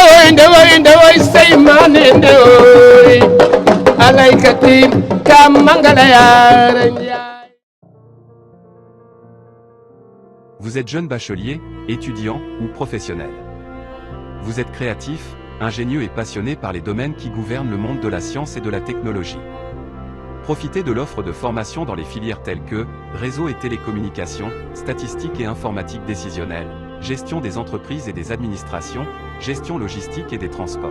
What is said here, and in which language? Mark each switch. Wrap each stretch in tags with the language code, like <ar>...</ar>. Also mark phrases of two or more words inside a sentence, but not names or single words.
<fr>ndewoy seymane ndewoy alaykati kam mangala yaara njaay. Vous êtes jeune bachelier, étudiant ou professionnel. Vous êtes créatif, ingénieux et passionné par les domaines qui gouvernent le monde de la science et de la technologie. Profitez de l'offre de formation dans les filières telles que réseau et télécommunications, statistiques et informatique décisionnelle, gestion des entreprises et des administrations, gestion logistique et des transports.</fr>